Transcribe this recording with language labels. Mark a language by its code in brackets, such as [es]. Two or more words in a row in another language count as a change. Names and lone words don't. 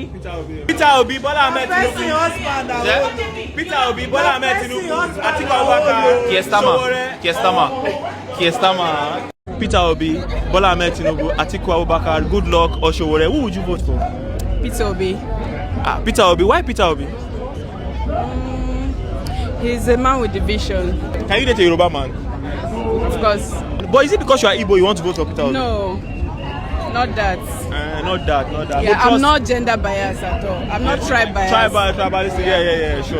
[en] Peter Obi, Bola Ahmed Tinubu. Peter Obi, Bola Ahmed Tinubu, Atiku Abubakar. Kiestama. Peter Obi, Bola Ahmed Tinubu, Atiku Abubakar, Goodluck or Showore. Who would you vote for? Peter Obi. Peter Obi. Why Peter Obi? He's a man with a vision. Can you date a Yoruba man? Of course. But is it because you are Igbo you want to vote for Peter Obi? No, not that. Not that. Yeah, I'm not gender biased at all. I'm not tribe biased. Tribalist. Yeah. Sure.